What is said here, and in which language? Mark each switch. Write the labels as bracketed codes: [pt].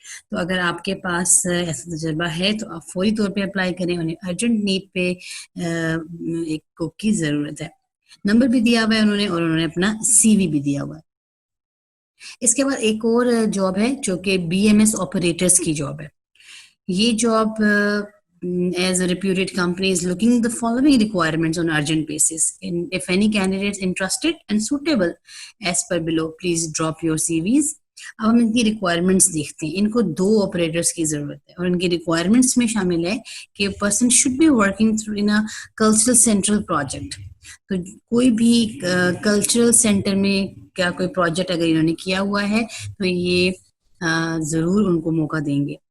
[ur] تو اگر آپ کے پاس ایسا تجربہ ہے تو آپ فوری طور پہ اپلائی کریں. انہیں ارجنٹ نیڈ پہ ایک کوک کی ضرورت ہے. نمبر بھی دیا ہوا ہے انہوں نے اور انہوں نے اپنا سی وی بھی دیا ہوا ہے. اس کے بعد ایک اور جاب ہے جو کہ بی ایم ایس آپریٹرز کی جاب ہے. یہ job [en] as a reputed company is looking the following requirements on urgent basis. If any candidates interested and suitable as per below, please drop your CVs. [ur] اب ہم ان کی requirements دیکھتے ہیں. ان کو 2 operators کی ضرورت ہے اور ان کی ریکوائرمنٹس میں شامل ہے کہ [en] Person should be working through in cultural central project. [ur] تو کوئی بھی کلچرل سینٹر میں کیا کوئی پروجیکٹ اگر انہوں نے کیا ہوا ہے تو یہ ضرور ان کو موقع دیں گے.